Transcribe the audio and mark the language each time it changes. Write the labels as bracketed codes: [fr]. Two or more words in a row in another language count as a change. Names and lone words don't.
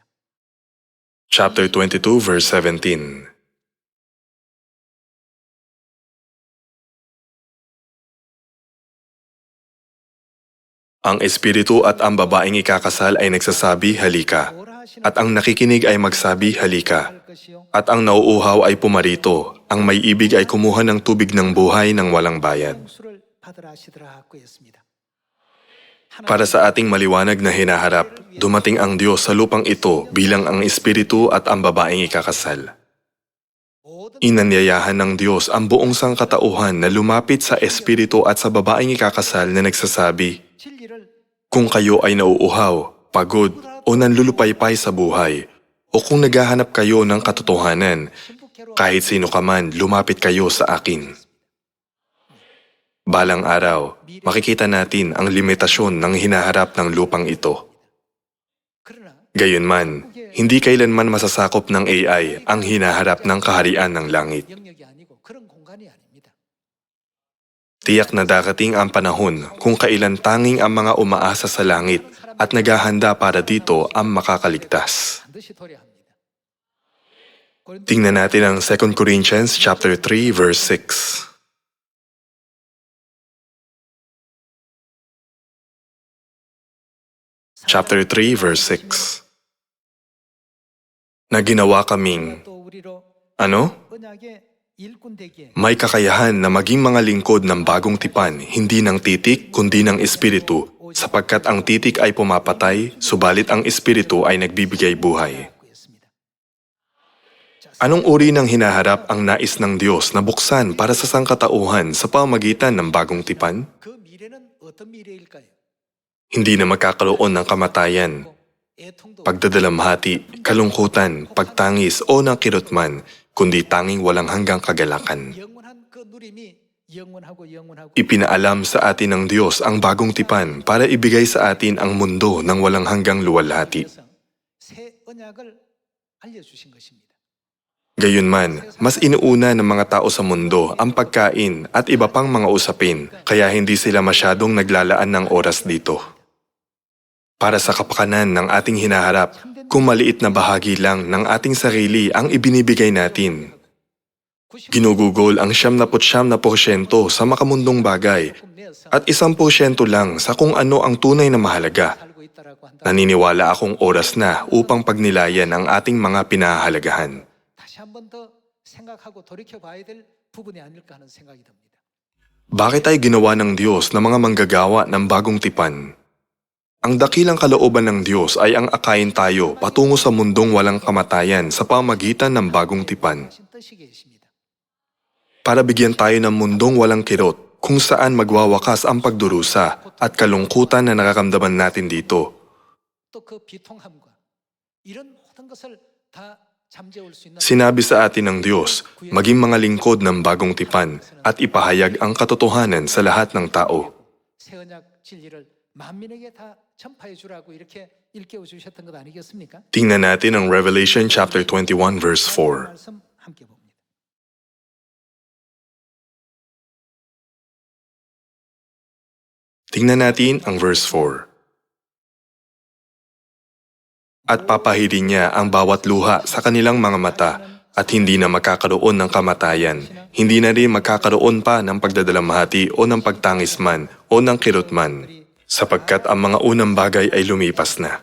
[en] Chapter 22 verse 17. [tl] Ang espiritu at ang babaeng ikakasal ay nagsasabi, halika. [ko] 뭐라 하시는 [tl] At ang nakikinig ay magsabi, halika. [ko] 할 것이요. [tl] At ang nauuhaw ay pumarito. Ang may ibig ay kumuha ng tubig ng buhay ng walang bayad. [ko] 용수를 받으라 하시더라 하고 했습니다. [tl] Para sa ating maliwanag na hinaharap, dumating ang Diyos sa lupang ito bilang ang espiritu at ang babaeng ikakasal. [ko] 모든 [tl] Inanyayahan ng Diyos ang buong sangkatauhan na lumapit sa espiritu at sa babaeng ikakasal na nagsasabi, [ko] 진리를 [tl] kung kayo ay nauuhaw, pagod, o nanlulupaypay sa buhay, o kung naghahanap kayo ng katotohanan, [ko] 신부께로 [tl] kahit sino ka man, lumapit kayo sa akin. Balang araw, makikita natin ang limitasyon ng hinaharap ng lupang ito. [ko] 그러나 [tl] Gayunman, hindi kailanman masasakop ng AI ang hinaharap ng kaharian ng langit. [ko] 영역이 아니고 그런 공간이 아닙니다. [tl] Tiyak na darating ang panahon kung kailan tanging ang mga umaasa sa langit at naghahanda para dito ang makakaligtas. [ko] 반드시 도래합니다. [tl] Tingnan natin ang 2 Corinthians [en] chapter 3 verse 6. chapter 3, verse 6. [tl] Na ginawa kaming, [ko] 또 우리로 [tl] ano? [ko] 언약의 일꾼 되기에 [tl] May kakayahan na maging mga lingkod ng bagong tipan, hindi ng titik kundi ng espiritu, sapagkat ang titik ay pumapatay, subalit ang espiritu ay nagbibigay buhay. [ko] 했습니다. [tl] Anong uri ng hinaharap ang nais ng Diyos na buksan para sa sangkatauhan sa pamagitan ng bagong tipan? [ko] 그 미래는 어떤 미래일까요? [tl] Hindi na magkakaroon ng kamatayan, [ko] 애통도 [tl] pagdadalamhati, kalungkutan, pagtangis o ng kirotman, kundi tanging walang hanggang kagalakan. [ko] 영원한 그 누림이 영원하고 [tl] Ipinaalam sa atin ng Diyos ang bagong tipan para ibigay sa atin ang mundo ng walang hanggang luwalhati. [ko] 그래서 새 언약을 알려주신 것입니다. [tl] Gayunman, mas inuuna ng mga tao sa mundo ang pagkain at iba pang mga usapin, kaya hindi sila masyadong naglalaan ng oras dito. Para sa kapakanan ng ating hinaharap, kung maliit na bahagi lang ng ating sarili ang ibinibigay natin, ginugugol ang 99% sa makamundong bagay at 1% lang sa kung ano ang tunay na mahalaga. [ko] 살고 있다라고 한다. [tl] Naniniwala akong oras na upang pagnilayan ang ating mga pinahahalagahan. [ko] 다시 한 번 더 생각하고 돌이켜 봐야 될 부분이 아닐까 하는 생각이 듭니다. [tl] Bakit ay ginawa ng Diyos na mga manggagawa ng bagong tipan? Ang dakilang kalooban ng Diyos ay ang akayin tayo patungo sa mundong walang kamatayan sa pamagitan ng bagong tipan. [ko] 하신 뜻이 계십니다. [tl] Para bigyan tayo ng mundong walang kirot kung saan magwawakas ang pagdurusa at kalungkutan na nararamdaman natin dito. [ko] 또 그 비통함과 이런 모든 것을 다 잠재울 수 있는 [tl] Sinabi sa atin ng Diyos, maging mga lingkod ng bagong tipan at ipahayag ang katotohanan sa lahat ng tao. [ko] 새 언약 진리를 만민에게 다 전파해 주라고 이렇게 일깨워 주셨던 것 아니겠습니까? [tl] Tingnan natin ang Revelation [en] chapter 21 verse 4. [ko] 말씀 함께 봅니다. [tl] Tingnan natin ang verse 4. At papahirin niya ang bawat luha sa kanilang mga mata at hindi na magkakaroon ng kamatayan, hindi na rin magkakaroon pa ng pagdadalamhati o ng pagtangis man o ng kirot man, sapagkat ang mga unang bagay ay lumipas na.